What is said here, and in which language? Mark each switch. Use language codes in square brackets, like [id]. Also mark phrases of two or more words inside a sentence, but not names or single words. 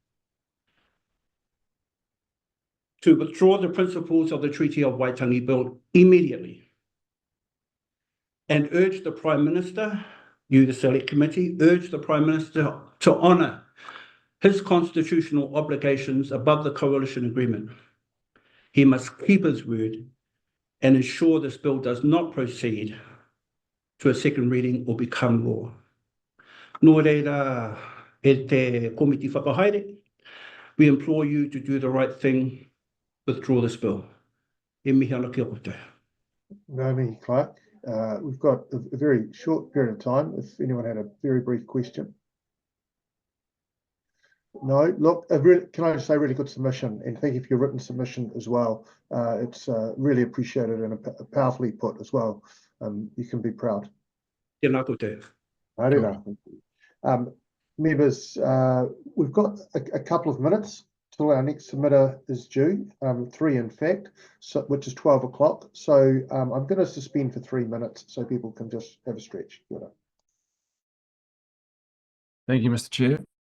[en] to withdraw the principles of the Treaty of Waitangi Bill immediately and urge the Prime Minister, you the Select Committee, urge the Prime Minister to honour his constitutional obligations above the coalition agreement. He must keep his word and ensure this bill does not proceed to a second reading or become law. [mi] Nō reira e te komiti whakahaere, [en] we implore you to do the right thing, withdraw this bill. [mi] E mihi ana kia koutou. [en] Naomi Clark, we've got a very short period of time. If anyone had a very brief question. No, look, can I just say really good submission, and thank you for your written submission as well. It's really appreciated and powerfully put as well. You can be proud. [mi] Tēnā koutou. [en] Members, we've got a couple of minutes till our next submitter is due, 3 in fact, so, which is 12 o'clock. So I'm going to suspend for 3 minutes so people can just have a stretch. Thank you, Mr. Chair.